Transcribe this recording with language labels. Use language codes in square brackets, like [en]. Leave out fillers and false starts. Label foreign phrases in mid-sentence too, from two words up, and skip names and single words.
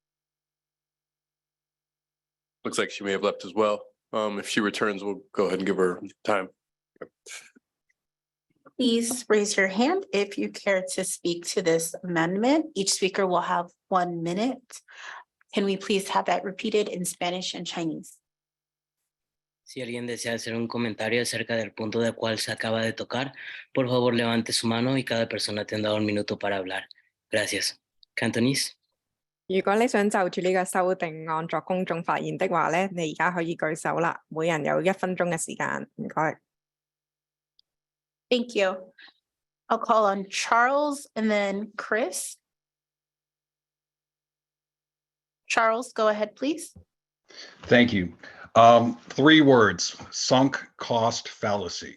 [en] Looks like she may have left as well. If she returns, we'll go ahead and give her time. Please raise your hand if you care to speak to this amendment. Each speaker will have 1 minute. Can we please have that repeated in Spanish and Chinese? [es] Si alguien desea hacer un comentario acerca del punto del cual se acaba de tocar, por favor levante su mano y cada persona tendrá 1 minuto para hablar. Gracias. [en] Cantonese. [yue] 如果你想就住呢個修訂案作公眾發言的話咧，你而家可以舉手啦，每人有1分鐘嘅時間，唔該。 [en] Thank you. I'll call on Charles and then Chris. Charles, go ahead, please. Thank you. 3 words, sunk cost fallacy.